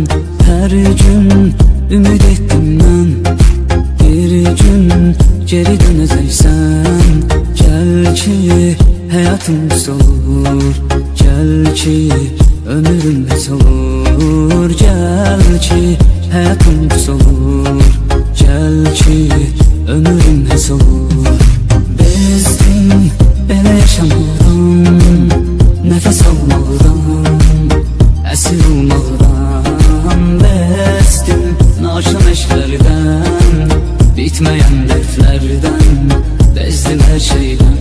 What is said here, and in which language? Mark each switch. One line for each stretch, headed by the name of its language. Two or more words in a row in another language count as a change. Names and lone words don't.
Turkish: Her gün ümid ettim ben, bir gün geri döneceksen. Gel ki hayatım olur, gel ki ömrüm olur. Gel ki hayatım olur, gel ki ömrüm olur.
Azerbaijani: Bezdim belə yaşamaqdan, nəfəs almaqdan, əsir olmaqdan. Bezdim naşam eşklərdən, bitməyən dərdlərdən, bezdim hər şeydən.